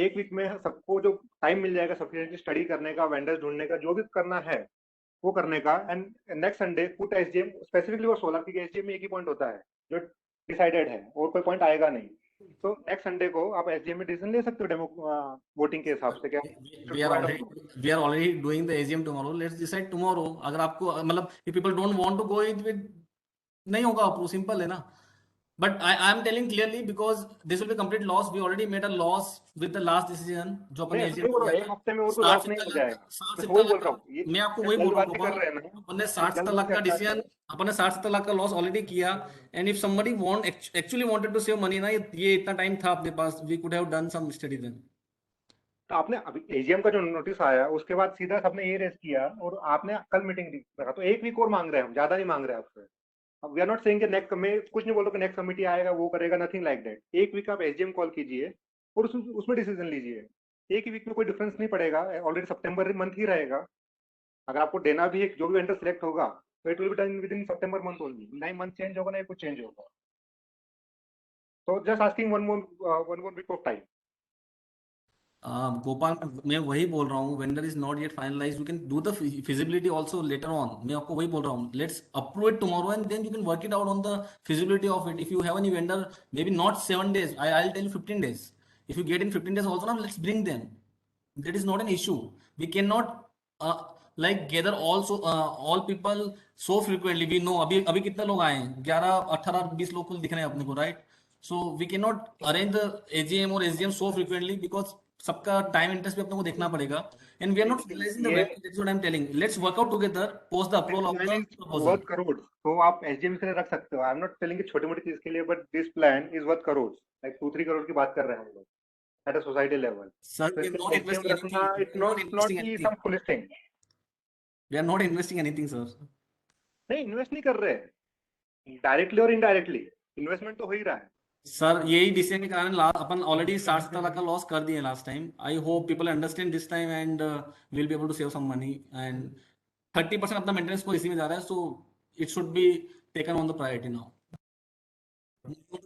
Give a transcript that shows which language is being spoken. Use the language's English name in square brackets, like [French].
[Hindi] एक वीक में सबको जो टाइम मिल जाएगा सफिशिएंटली स्टडी करने का, वेंडर्स ढूंढने का, जो भी करना है वो करने का, and next Sunday put SDM specifically for solar, क्योंकि एसडीएम में एक ही पॉइंट होता है जो डिसाइडेड है और कोई पॉइंट आएगा नहीं। तो नेक्स्ट संडे को आप एसडीएम में डिसीजन ले सकते हो डेमो वोटिंग के हिसाब से। क्या [English] we are already doing the AGM tomorrow, let's decide tomorrow। [Hindi] अगर आपको मतलब [English] if people don't want to go with [Hindi] नहीं होगा अप्रूव, सिंपल है ना। [English] But I am telling clearly because this will be complete loss. We already made a loss with the last decision [Hindi] जो अपने AGM को एक हफ्ते में और कोई लॉस नहीं हो जाएगा, मैं वही बोल रहा हूँ। मैं आपको वही बोल रहा हूँ, कर रहे हैं ना, अपने 60-70 लाख का डिसीजन, अपने 60-70 लाख का लॉस ऑलरेडी किया। [English] and if somebody actually wanted to save money ना, [Hindi] ये इतना टाइम था अपने पास, [English] We could have done some study then. [Hindi] तो आपने अभी एजीएम का जो नोटिस आया उसके बाद सीधा सबने ये रेस किया और आपने कल मीटिंग रखा, तो एक वीक और मांग रहे हैं हम, ज्यादा नहीं मांग रहे हैं आपसे। [English] we are not saying [Hindi] कि नेक्स्ट में कुछ नहीं बोल रहा कि नेक्स्ट कमेटी आएगा वो करेगा, [English] Nothing like that. [Hindi] एक वीक आप एसडीएम कॉल कीजिए और उसमें डिसीजन लीजिए, एक ही वीक में कोई डिफरेंस नहीं पड़ेगा, ऑलरेडी सितंबर मंथ ही रहेगा। अगर आपको देना भी है, जो भी वेंडर सिलेक्ट होगा तो [English] it will be done within सितंबर month only, [Hindi] ना ही मंथ चेंज होगा ना कुछ चेंज होगा। [English] तो just asking one more week of time. Gopal, [Hindi] मैं वही बोल रहा हूँ, [English] Vendor is not yet finalised, you can do the feasibility also later on. [Hindi] मैं आपको वही बोल रहा हूँ, [English] Let's approve it tomorrow and then you can work it out on the feasibility of it. If you have any vendor, maybe not 7 days, I will tell you 15 days। If you get in 15 days also, now let's bring them, that is not an issue। we cannot like gather also all people so frequently। we know [Hindi] अभी कितने लोग आए हैं, 11, 18, 20 लोग कुल दिख रहे हैं अपने को, right? [English] so we cannot arrange the AGM or SGM so frequently because [Hindi] सबका टाइम इंटरेस्ट भी अपने को देखना पड़ेगा, [English] And we are not realising the value, that's what I am telling. Let's work out together post the approval of the proposal. [Hindi] Worth crore, तो आप SDM के लिए रख सकते हो। [English] I am not telling [Hindi] कि छोटी मोटी चीज के लिए, [English] but this plan is worth crore, [Hindi] like 2-3 crore की बात कर रहे हैं हम लोग [English] At a society level. Sir, we are not investing anything, it's not some foolish thing. we are not investing anything sir। [Hindi] नहीं, इन्वेस्ट नहीं कर रहे, डायरेक्टली और इनडायरेक्टली इन्वेस्टमेंट तो हो ही रहा है। सर, यही डिसीजन के कारण अपन ऑलरेडी 60-70 लाख का लॉस कर दिए last time. [English] I hope people understand this time and will be able to save some money, and 30% [Hindi] अपना मेंटेनेंस को इसी में जा रहा है, [English] So it should be taken on the priority now.